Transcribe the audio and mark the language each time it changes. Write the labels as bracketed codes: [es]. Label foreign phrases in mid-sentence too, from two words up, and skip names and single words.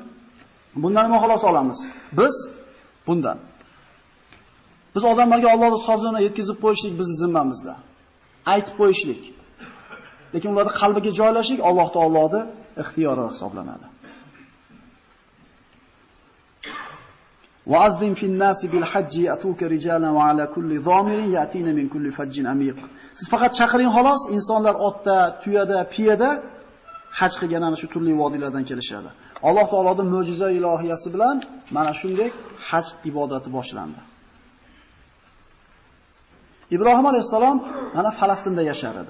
[uz] Bundan nima xolos olamiz? Biz bundan. Biz odamlarga Allohning sozini yetkazib qo'yishlik bizning zimmamizda. Aytib qo'yishlik. Lekin ularning qalbiga joylashlik Alloh taoloning ixtiyori hisoblanadi. [ar] وَعَذِّمْ فِي النَّاسِ بِالْحَجِّ يَأْتُوكَ رِجَالًا وَعَلَى كُلِّ ضَامِرٍ يَأْتِينَ مِنْ كُلِّ فَجٍّ عَمِيقٍ. [uz] Siz faqat chaqiring xolos, insonlar otda, tuyada, piyada haj qilgan ana shu turli vodiylardan kelishadi. Alloh taoloning mo'jiza ilohiyasi bilan mana shunday haj ibodati boshlandi. Ibrohim alayhisalom mana Falastinda yashar edi.